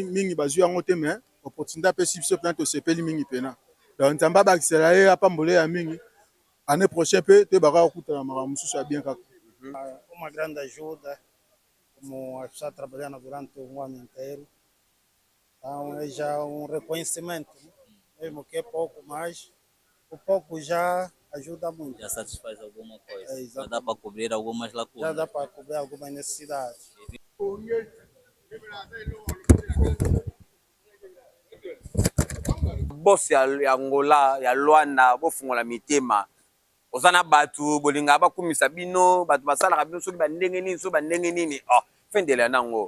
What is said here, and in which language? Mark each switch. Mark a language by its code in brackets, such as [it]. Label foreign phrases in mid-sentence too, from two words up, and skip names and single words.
[ln] mingi bazwi yango te me opportunité apesi biso mpena tosepeli mingi mpena donc nzambe abakisela ye apambole ya mingi [fr] année prochaine [ln] mpe te baka kokutana makambo mosusu ya bien kaka. [pt] Uma grande ajuda, como a pessoa trabalhando durante um ano inteiro. Então é já um reconhecimento, mesmo que é pouco, mas o pouco já ajuda muito. Já satisfaz alguma coisa. Já dá para cobrir algumas lacunas. Já dá para cobrir algumas necessidades. [ln] Boss ya Angola ya Luanda bofungola mitema ozana batu bolinga bakumisa bino batu basalaka bino soki bandenge nini so bandenge nini fendela nango